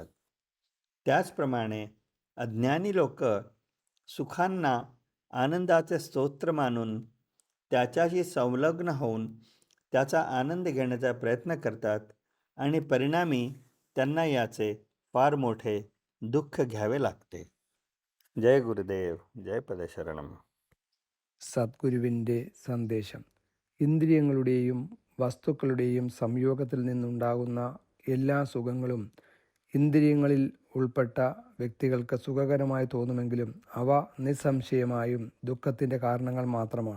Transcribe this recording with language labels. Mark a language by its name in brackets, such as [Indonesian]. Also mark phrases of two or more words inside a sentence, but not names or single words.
[Marathi] त्याचप्रमाणे अज्ञानी लोक सुखांना आनंदाचे स्तोत्र मानून त्याच्याशी संलग्न होऊन त्याचा आनंद घेण्याचा प्रयत्न करतात आणि परिणामी त्यांना याचे फार मोठे दुःख घ्यावे लागते. जय गुरुदेव, जय പദശരണം. [Malayalam] സദ്ഗുരുവിൻ്റെ സന്ദേശം. ഇന്ദ്രിയങ്ങളുടെയും വസ്തുക്കളുടെയും സംയോഗത്തിൽ നിന്നുണ്ടാകുന്ന എല്ലാ സുഖങ്ങളും ഇന്ദ്രിയങ്ങളിൽ ഉൾപ്പെട്ട വ്യക്തികൾക്ക് സുഖകരമായി തോന്നുമെങ്കിലും അവ നിസ്സംശയമായും ദുഃഖത്തിൻ്റെ കാരണങ്ങൾ മാത്രമാണ്.